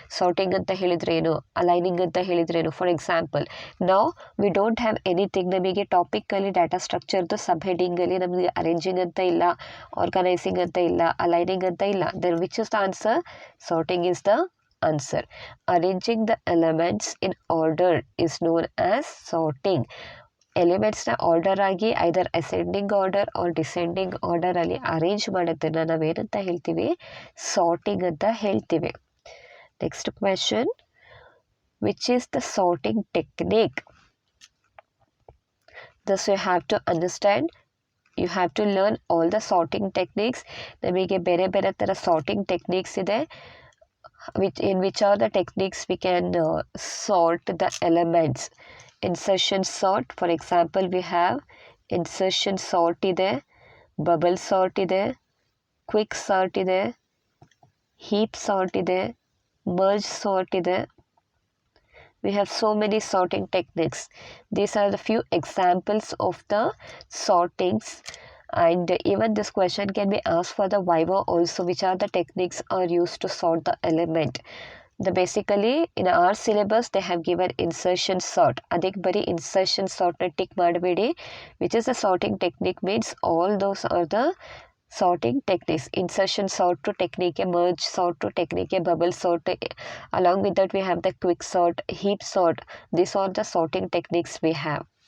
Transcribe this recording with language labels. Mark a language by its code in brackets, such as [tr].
[en] sorting [kn] ಅಂತ ಹೇಳಿದ್ರೆ ಏನು, [en] aligning [kn] ಅಂತ ಹೇಳಿದ್ರೇನು. [en] For example, ನಾವು we don't have anything. [kn] ನಮಗೆ ಟಾಪಿಕಲ್ಲಿ ಡಾಟಾ ಸ್ಟ್ರಕ್ಚರ್ದು ಸಬ್ ಹೆಡಿಂಗಲ್ಲಿ ನಮಗೆ ಅರೇಂಜಿಂಗ್ ಅಂತ ಇಲ್ಲ, ಆರ್ಗನೈಸಿಂಗ್ ಅಂತ ಇಲ್ಲ, ಅಲೈನಿಂಗ್ ಅಂತ ಇಲ್ಲ. [en] Then which is the answer? Sorting is the answer. Arranging the elements in order is known as sorting. [kn] ಎಲಿಮೆಂಟ್ಸ್ನ order ಆಗಿ ಐದರ್ ascending order R descending ಆರ್ಡರಲ್ಲಿ arrange ಮಾಡೋದನ್ನು ನಾವೇನಂತ ಹೇಳ್ತೀವಿ? [en] sorting [kn] ಅಂತ ಹೇಳ್ತೀವಿ. [en] Next question, which is the sorting technique? This you have to understand. You have to learn all the sorting techniques. [kn] ನಮಗೆ ಬೇರೆ ಬೇರೆ ಥರ ಸಾರ್ಟಿಂಗ್ ಟೆಕ್ನಿಕ್ಸ್ ಇದೆ. [en] In which are the techniques we can sort the elements? Insertion sort, for example, we have insertion sort ಇದೆ, bubble sort ಇದೆ, quick sort ಇದೆ, heap sort ಇದೆ, merge sort ಇದೆ. We have so many sorting techniques. These are the few examples of the sortings. And even this question can be asked for the Viva also, which are the techniques are used to sort the element. Basically in our syllabus they have given insertion sort. [kn] ಅದಕ್ಕೆ ಬರೀ insertion sortನ tick ಮಾಡಬೇಡಿ. [en] Which is the sorting technique means all those are the sorting techniques. Insertion sort to technique, merge sort to technique, bubble sort. Along with that we have the quick sort, heap sort. These are the sorting techniques we have.